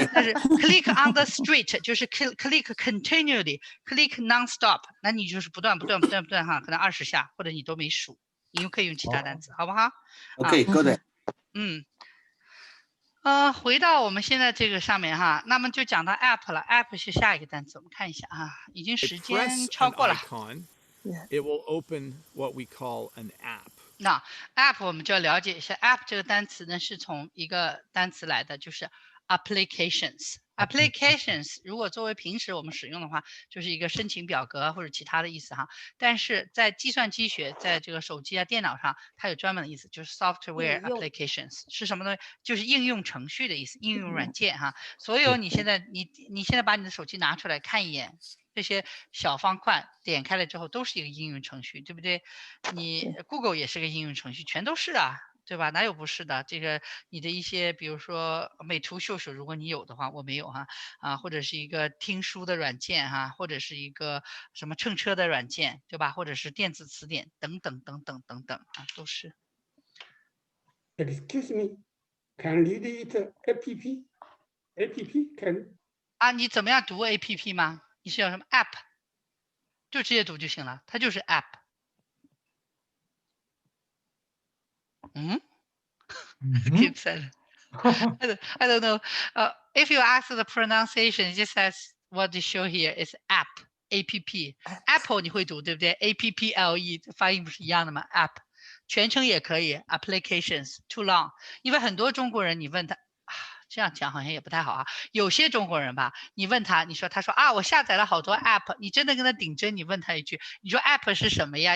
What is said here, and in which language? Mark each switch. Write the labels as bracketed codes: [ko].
[zh] 但是 [en] click on the street [zh] 就是 [en] click continually，click non-stop， [zh] 那你就是不断哈，可能20下，或者你都没数，你又可以用其他单词，好不好 [en] ？OK，good。 [zh] 回到我们现在这个上面哈，那么就讲到 app 了 ，app 是下一个单词，我们看一下啊，已经时间超过了。 [en] It will open what we call an app. [zh] 那 app 我们就要了解一下 app 这个单词呢，是从一个单词来的，就是 applications。applications 如果作为平时我们使用的话，就是一个申请表格或者其他的意思哈。但是在计算机学，在这个手机啊、电脑上，它有专门的意思，就是 software applications 是什么东西？就是应用程序的意思，应用软件哈。所有你现在把你的手机拿出来看一眼。这些小方块点开了之后都是一个应用程序，对不对？你 Google 也是个应用程序，全都是啊，对吧？哪有不是的？这个你的一些，比如说美图秀秀，如果你有的话，我没有哈或者是一个听书的软件哈，或者是一个什么乘车的软件，对吧？或者是电子词典等等啊，都是。 [en] Excuse me, can read it app? App can [zh] 啊，你怎么样读 app 吗？你是要什么 app， 就直接读就行了，它就是 app。 [en] Keep silent. I don't know. If you ask the pronunciation, it just says what they show here is app. [zh] Apple 你会读对不对 ？apple 发音不是一样的吗 ？app 全称也可以 ， [en] applications too long。 [zh] 因为很多中国人，你问他。这样讲好像也不太好啊。有些中国人吧，你问他，他说啊，我下载了好多 app， 你真的跟他顶针，你问他一句，你说 app 是什么呀？